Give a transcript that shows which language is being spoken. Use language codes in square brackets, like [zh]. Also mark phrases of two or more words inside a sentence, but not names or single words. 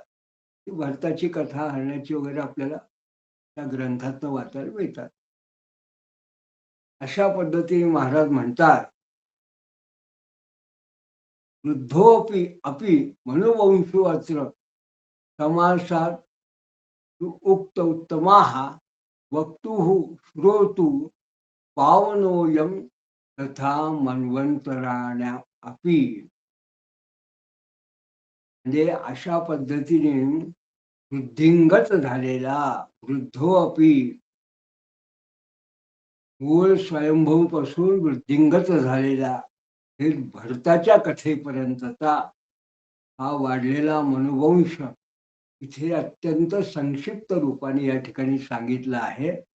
[mr] ही भरताची कथा हरण्याची वगैरे आपल्याला त्या ग्रंथातनं वाचायला मिळतात. अशा पद्धतीने महाराज म्हणतात, [sa] वृद्धोपि अपि मनुवंशो अत्र समासात उक्त उत्तमाः वक्तुः श्रोतु पावनोऽयं तथा मन्वंतराण्या अपि. [mr] म्हणजे अशा पद्धतीने वृद्धिंगत झालेला, [sa] वृद्धो अपि [mr] मूळ स्वयंभू पासून वृद्धिंगत झालेला हे भरताच्या कथेपर्यंतचा हा वाढलेला मनुवंश इथे अत्यंत संक्षिप्त रूपाने या ठिकाणी सांगितलं आहे